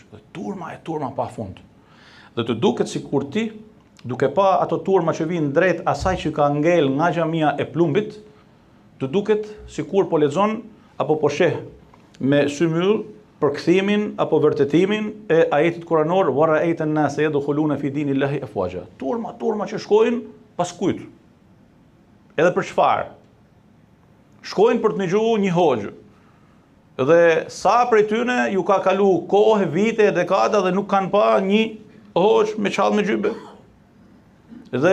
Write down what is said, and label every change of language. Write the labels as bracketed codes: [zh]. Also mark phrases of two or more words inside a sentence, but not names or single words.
[sq] Dhe turma pa fund. Dhe të duket sikur ti, duke pa ato turma që vinë drejt asaj që ka ngel nga xhamia e Plumbit, të duket sikur po lexon apo po sheh me sy myll përkthimin apo vërtetimin e ajetit kuranor [ar] وَرَأَيْتَ النَّاسَ يَدْخُلُونَ فِي دِينِ اللَّهِ أَفْوَاجًا. [sq] Turma që shkojnë pas kujt. Edhe për çfarë? Shkojnë për të dëgjuar një hoxh. Dhe sa prej tyre ju ka kalu kohë, vite, dekada dhe nuk kanë pa një hoxh me çall me gjybe.